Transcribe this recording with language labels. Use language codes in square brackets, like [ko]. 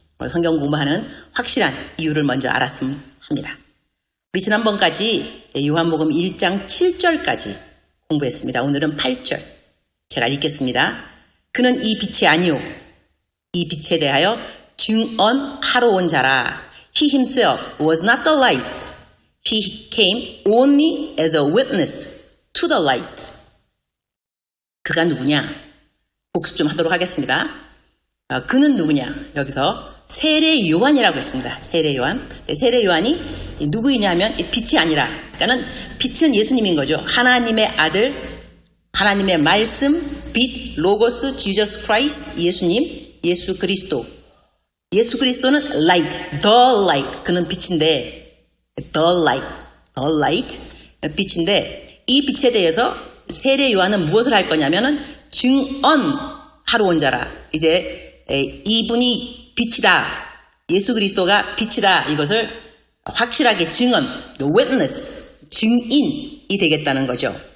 [ko] 성경 공부하는 확실한 이유를 먼저 알았으면 합니다. 우리 지난번까지 요한복음 1장 7절까지 공부했습니다. 오늘은 8절 제가 읽겠습니다. 그는 이 빛이 아니요 이 빛에 대하여 증언하러 온 자라. [en] He himself was not the light. He came only as a witness to the light. [ko] 그가 누구냐? 복습 좀 하도록 하겠습니다. 그는 누구냐? 여기서 세례 요한이라고 했습니다. 세례 요한. 세례 요한이 누구이냐면 빛이 아니라, 그러니까는 빛은 예수님인 거죠. 하나님의 아들, 하나님의 말씀, 빛, 로고스, 지저스 크라이스트, 예수님, 예수 그리스도. [en] 예수 그리스도는 light, the light. [ko] 그는 빛인데, [en] the light, [ko] 빛인데 이 빛에 대해서 세례 요한은 무엇을 할 거냐면은 증언하러 온 자라. 이제 이분이 빛이다. 예수 그리스도가 빛이다. 이것을 확실하게 증언, witness, 증인이 되겠다는 거죠.